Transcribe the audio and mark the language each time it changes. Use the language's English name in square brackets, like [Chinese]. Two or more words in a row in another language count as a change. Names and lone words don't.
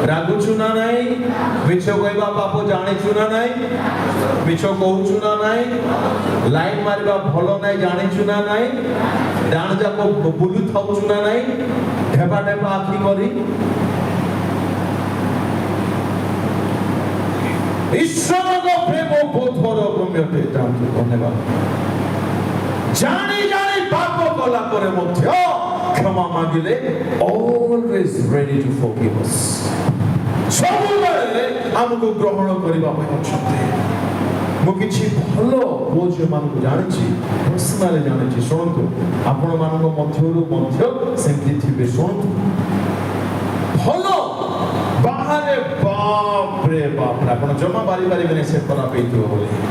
[Odia] ରାଗୁଛୁ ନା ନାହିଁ ମିଛ କହିବା ପାପ ଜାଣିଛୁ ନା ନାହିଁ ମିଛ କହୁଛୁ ନା ନାହିଁ ଲାଇନ ମାରିବା ଭଲ ନାହିଁ ଜାଣିଛୁ ନା ନାହିଁ ଡାଣ ଯାକ ବୁଲୁ ଥାଉଛୁ ନା ନାହିଁ ଢେବା ଢେବା ଆଖି କରି ଈଶ୍ୱରଙ୍କ ପ୍ରେମ ବୋଧର ଗମ୍ୟଟେ ଜାଣନ୍ତୁ ଧନ୍ୟବାଦ ଜାଣି ଜାଣି ପାପ କଲା ପରେ ମଧ୍ୟ କ୍ଷମା ମାଗିଲେ [English] always ready to forgive us [Odia] ସବୁବେଳେ ଆମକୁ ଗ୍ରହଣ କରିବା ପାଇଁ ଅଛନ୍ତି ମୁଁ କିଛି ଭଲ ପୁଅ ଝିଅମାନଙ୍କୁ ଜାଣିଛି ପର୍ସନାଲି ଜାଣିଛି ଶୁଣନ୍ତୁ ଆପଣମାନଙ୍କ ମଧ୍ୟରୁ ମଧ୍ୟ ସେମିତି ଥିବେ ଶୁଣନ୍ତୁ ଭଲ ବାହାରେ ବାପରେ ବାପରେ ଆପଣ ଜମା ପାରିପାରିବେନି ସେ ଖରାପ ହେଇଥିବ ବୋଲି